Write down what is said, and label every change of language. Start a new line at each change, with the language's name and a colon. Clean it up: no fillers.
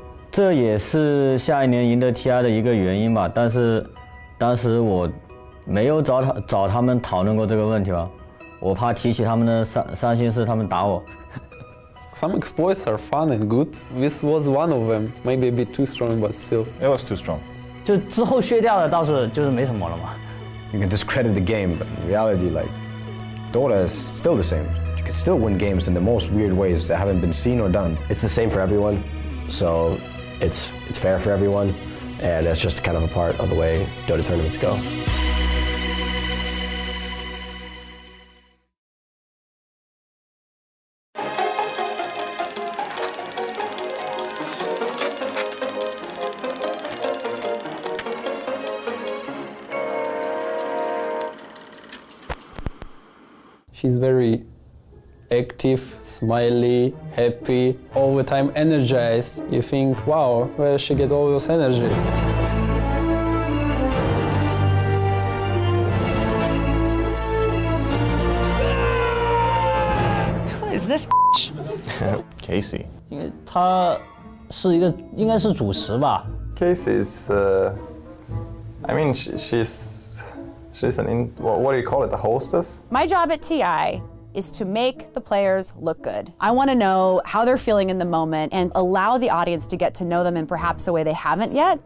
Chinese: 这也是下一年赢得 TI 的一个原因吧，但是当时我没有找他们讨论过这个问题吧，我怕提起他们的伤心事，他们打我。
English: Some exploits are fun and good. This was one of them. Maybe a bit too strong, but still. It was too strong.
Chinese: 就之后削掉的倒是就是没什么了嘛。
English: You can discredit the game, but in reality, like, Dota is still the same. You can still win games in the most weird ways that haven't been seen or done. It's the same for everyone, so it's fair for everyone, and it's just kind of a part of the way Dota tournaments go. She's very active, smiley, happy, all the time energized. You think, wow, where does she get all this energy? Who is this Casey.
Chinese: 他是一个应该是主持吧。
English: Casey is, I mean, she's what do you call it, a hostess? My job at TI is to make the players look good. I want to know how they're feeling in the moment and allow the audience to get to know them in perhaps a way they haven't yet.